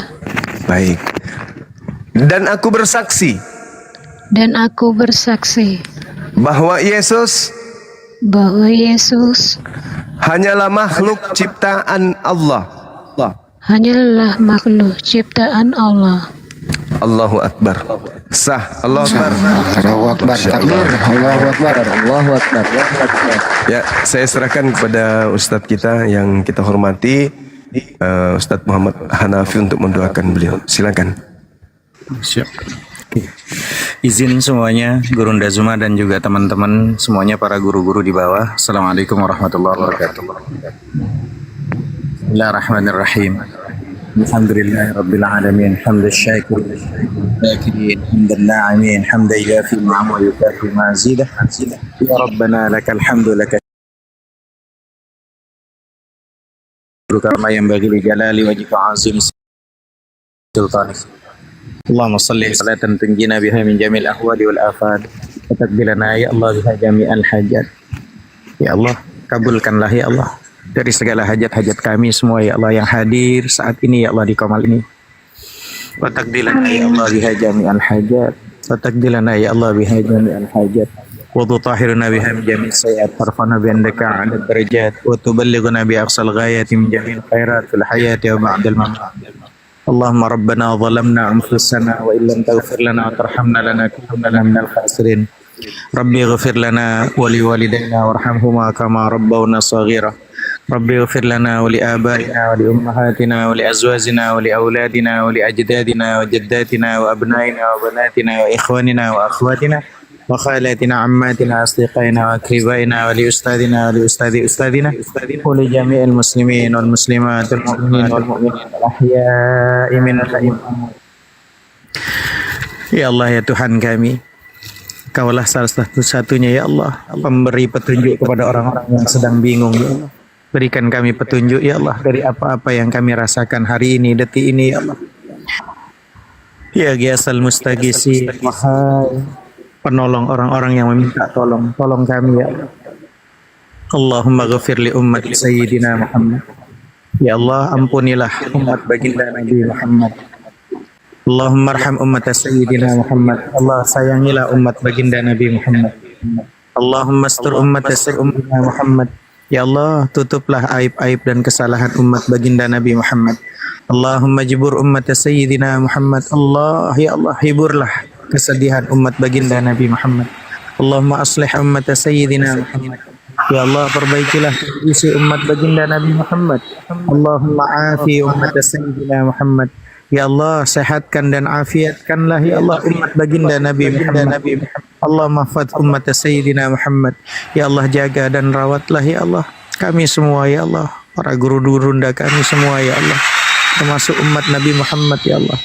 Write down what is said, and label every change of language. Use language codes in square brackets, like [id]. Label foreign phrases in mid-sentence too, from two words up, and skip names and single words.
[id] Baik. Dan aku bersaksi bahwa Yesus hanyalah makhluk ciptaan Allah. Hanyalah makhluk ciptaan Allah. [ar] الله أكبر. صح. الله أكبر. الله أكبر. تكبير. الله أكبر. الله أكبر. [id] Ya, saya serahkan kepada Ustadz kita yang kita hormati, Ustadz Muhammad Hanafi untuk mendoakan beliau. Silakan. Siap. Izin semuanya, Gurunda Zuma dan juga teman-teman semuanya, para guru-guru di bawah. [ar] السلام عليكم ورحمة الله وبركاته. بسم الله الرحمن الرحيم. الحمد لله رب العالمين، حمدا شاكرين، شاكرين، حمدا ناعمين، حمدا يوافي نعمه ويكافئ مزيده. يا ربنا لك الحمد لك كما ينبغي لجلال وجهك عظيم سلطانك. اللهم صل صلاة تنجينا بها من جميع الأهوال والآفات وتقضي لنا يا الله بها جميع الحاجات. [id] Ya Allah, kabulkanlah ya Allah dari segala hajat-hajat kami semua ya Allah yang hadir saat ini ya Allah di Qamal ini. [ar] وتقضي لنا يا الله بها جميع الحاجات. وتقضي لنا يا الله بها جميع الحاجات. وتطهرنا بها من جميع السيئات وترفعنا بها عندك أعلى الدرجات وتبلغنا بها أقصى الغايات من جميع الخيرات في الحياة وبعد الممات. اللهم ربنا ظلمنا أنفسنا وإن لم تغفر لنا وترحمنا لنكونن من الخاسرين. ربي اغفر لنا ولوالدينا وارحمهما كما ربونا صغيرا. ربي اغفر لنا ولآبائنا ولأمهاتنا ولأزواجنا ولأولادنا ولأجدادنا وجداتنا وأبنائنا وبناتنا وإخواننا وأخواتنا وخالاتنا عماتنا أصدقائنا وأقربائنا ولأستاذنا ولأستاذ أستاذنا ولجميع المسلمين والمسلمات والمؤمنين والمؤمنات الأحياء منهم. [id] Ya Allah, ya Tuhan kami, Kaulah salah satu-satunya ya Allah, pemberi petunjuk kepada orang-orang yang sedang bingung ya Allah. Berikan kami petunjuk ya Allah dari apa-apa yang kami rasakan hari ini, detik ini ya Allah. [ar] يا غياث المستغيثين, [id] wahai penolong orang-orang yang meminta tolong, tolong kami ya Allah. [ar] اللهم اغفر لأمة سيدنا محمد. [id] Ya Allah, ampunilah umat baginda Nabi Muhammad. [ar] اللهم ارحم أمة سيدنا محمد. [id] Allah sayangilah umat baginda Nabi Muhammad. [ar] اللهم استر أمة سيدنا محمد. [id] Ya Allah, tutuplah aib-aib dan kesalahan umat baginda Nabi Muhammad. [ar] اللهم اجبر أمة سيدنا محمد. [id] Allah, ya Allah, hiburlah kesedihan umat baginda Nabi Muhammad. [ar] اللهم أصلح أمة سيدنا محمد. [id] Ya Allah, perbaikilah kondisi umat baginda Nabi Muhammad. [ar] اللهم عاف أمة سيدنا محمد. [id] Ya Allah, sehatkan dan afiatkanlah ya Allah umat baginda Nabi Muhammad. [ar] الله احفظ أمة سيدنا محمد. [id] Ya Allah, jaga dan rawatlah ya Allah kami semua ya Allah, para guru-gurunda kami semua ya Allah, termasuk umat Nabi Muhammad ya Allah.